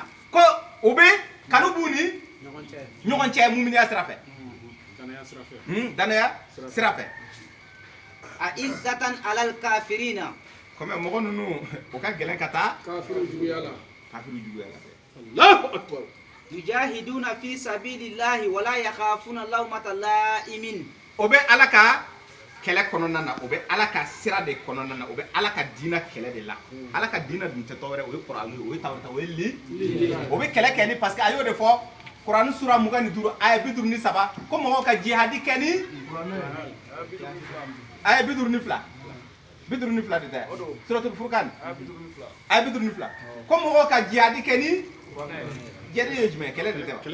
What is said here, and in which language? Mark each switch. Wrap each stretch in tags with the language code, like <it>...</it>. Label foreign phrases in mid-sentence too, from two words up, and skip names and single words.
<bm>ko o bɛ kanu b'u ni ɲɔgɔn cɛ muminiya sira fɛ danaya sira fɛ</bm> <ar>أعزة على الكافرين</ar> <bm>comme mɔgɔ ninnu o ka gɛlɛn ka taa kafiru juguya la fɛ</bm> <ar>الله أكبر يجاهدون في سبيل الله ولا يخافون لومة لائم.</ar> <bm>O bɛ ala ka kɛlɛ kɔnɔna na, o bɛ ala ka sira de kɔnɔna na, o bɛ ala ka diinɛ kɛlɛ de la. Ala ka diinɛ dun tɛ tɔwɛrɛ, o ye Kur'an ye, o ye Tawrata, o ye li. O bɛ kɛlɛ kɛ ni parce que a y'o de fɔ Kur'an sura 25 aya 53 ko mɔgɔw ka jihadi kɛ ni aya 52 52 de tɛ suratul Furqan aya 52 ko mɔgɔw ka jihadi kɛ ni jihadi ye jumɛn kɛlɛ de tɛ</bm>